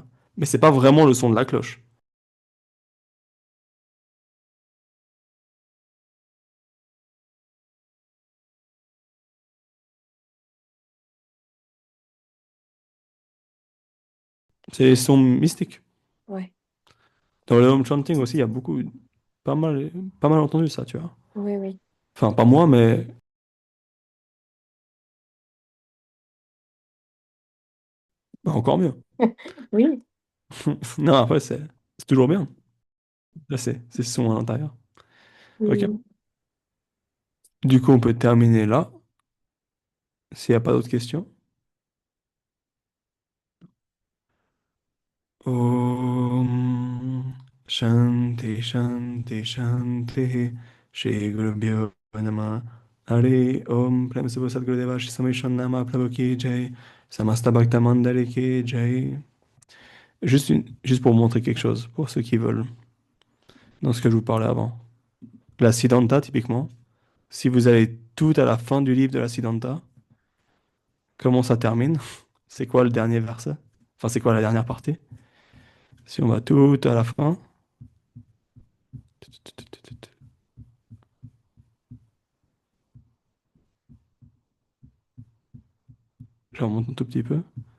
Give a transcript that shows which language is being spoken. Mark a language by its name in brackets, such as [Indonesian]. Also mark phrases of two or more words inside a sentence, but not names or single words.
[French] Mais c'est pas vraiment le son de la cloche. C'est les sons mystiques. Ouais. Dans le [English] home chanting [French] aussi, il y a pas mal, pas mal entendu ça, tu vois. Oui, oui. Enfin, pas moi, mais bah, encore mieux. Oui. Non, après, c'est toujours bien. Là, c'est ce son à l'intérieur. Ok. Mm. Du coup, on peut terminer là, s'il n'y a pas d'autres questions. [Sanskrit] ॐ शान्ति शान्ति शान्ति श्री गुरु भ्यो नमः [Hindi] हरे ओम प्रेम से सद्गुरुदेव श्री समेशन नाम प्रभु की जय समस्त भक्त मंडली की जय. [French] Juste pour montrer quelque chose, pour ceux qui veulent, dans ce que je vous parlais avant. La Siddhanta, typiquement, si vous allez tout à la fin du livre de la Siddhanta, comment ça termine? C'est quoi le dernier verset? Enfin, c'est quoi la dernière partie? Si on va tout à la fin, je remonte un tout petit peu.